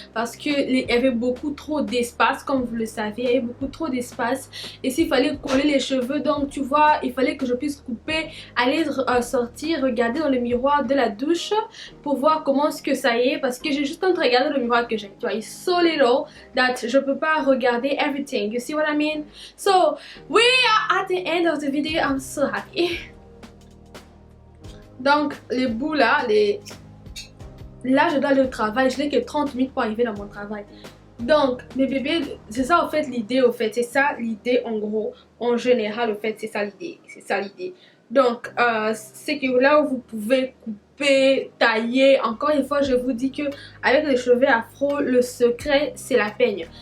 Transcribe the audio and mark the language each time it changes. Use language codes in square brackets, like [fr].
[fr] Parce qu'il y avait beaucoup trop d'espace, comme vous le savez. Il y avait beaucoup trop d'espace. Et s'il fallait coller les cheveux, donc, tu vois, il fallait que je puisse couper, aller sortir, regarder dans le miroir de la douche pour voir comment est-ce que ça y est, parce que j'ai juste en train de regarder le miroir que j'ai. Tu vois, [en] it's so little that [fr] je peux pas regarder [en] everything. You see what I mean? So, we are at the end of the video. I'm so happy. [fr] Donc, les bouts là, là, je dois aller au travail. Je n'ai que 30 minutes pour arriver dans mon travail. Donc, mes bébés, c'est ça en fait l'idée, au fait. C'est ça l'idée en gros. En général, au fait, c'est ça l'idée. C'est ça l'idée. Donc, c'est que là où vous pouvez couper, tailler, encore une fois, je vous dis que avec les cheveux afro, le secret, c'est la peigne.